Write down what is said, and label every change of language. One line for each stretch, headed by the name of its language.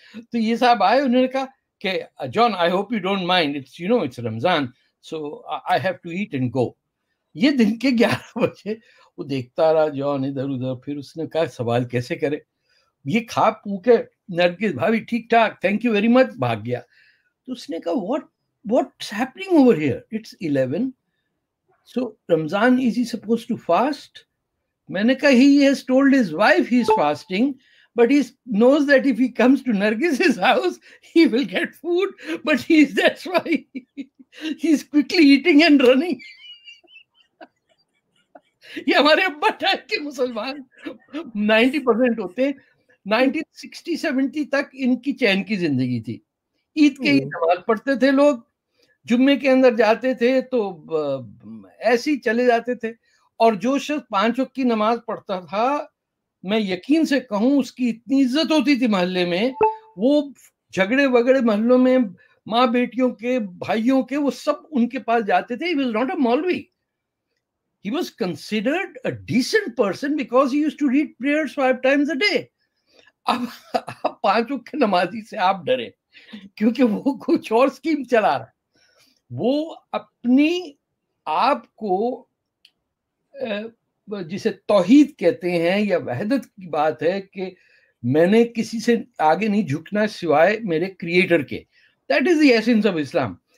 Hindi: तो ये साहब आए, उन्होंने कहा कि
English: John I hope you don't mind, it's you know it's रमजान so I have to eat and go.
Hindi: ये दिन के 11 बजे वो देखता रहा जॉन इधर उधर, फिर उसने कहा सवाल कैसे करे, ये खा पू के नरगिस भाभी ठीक ठाक
English: thank you very much,
Hindi: भाग गया। तो उसने कहा
English: what's happening over here, it's 11, so Ramzan, is he supposed to fast?
Hindi: मैंने कहा
English: he has told his wife he is fasting, but he knows that if he comes to Nargis's house he will get food, but that's why he's quickly eating and running।
Hindi: ये हमारे अब्बा type के मुसलमान 90% होते हैं। 1960-70 तक इनकी चैन की जिंदगी थी। ईद के ही नमाज पढ़ते थे लोग, जुम्मे के अंदर जाते थे तो ऐसे ही चले जाते थे, और जो शख्स 5 वक्त की नमाज पढ़ता था, मैं यकीन से कहूं उसकी इतनी इज्जत होती थी मोहल्ले में, वो झगड़े वगड़े मोहल्लों में माँ बेटियों के, भाइयों के, वो सब उनके पास जाते थे।
English: He was not a Maulvi. He was considered a decent person because he used to read prayers 5 times a day.
Hindi: अब 5 वक्त की नमाजी से आप डरे क्योंकि वो कुछ और स्कीम चला रहा है। वो अपनी आप को जिसे तौहीद कहते हैं या वहदत की बात है कि मैंने किसी से आगे नहीं झुकना सिवाय मेरे क्रिएटर के,
English: That is the essence of Islam.